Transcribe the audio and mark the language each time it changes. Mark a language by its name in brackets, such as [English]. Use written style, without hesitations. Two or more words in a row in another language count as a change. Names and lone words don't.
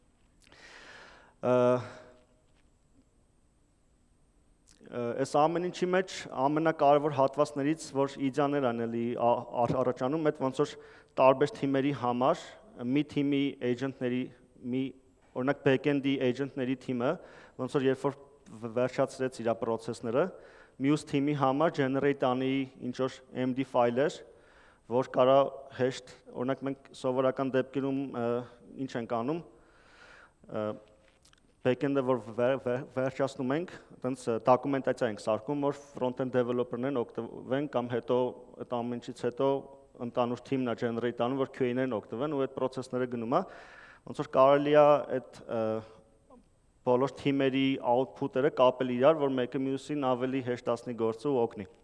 [Armenian] Այս ամեն ինչի մեջ ամենակարևոր հատվածներից, որ իդեաներ են էլի առաջանում, այդ ոնց որ տարբեր թիմերի համար մի թիմի agent-ների, օրինակ [English] back-end-ի agent-ների [Armenian] թիմը, ոնց որ երբ որ վերջացրեց իր process-ները, մյուս թիմի համար generate անի ինչ-որ MD ֆայլեր, որ կարա հեշտ, օրինակ մենք սովորական դեպքերում ինչ ենք անում, back-end-ը որ վերջացնում ենք, այտենց դոկումենտացիա ենք սարքում, որ [English] front-end developer-ներն [Armenian] օգտվեն կամ հետո այդ ամեն ինչից հետո ընդանուր թիմն է generate անում, որ QA-ներն օգտվեն ու այդ process-ները գնում է, ոնց որ կարելի է այդ բոլոր թիմերի output-երը կապել իրար, որ մեկը մյուսին ավելի հեշտացնի գործը ու օգնի։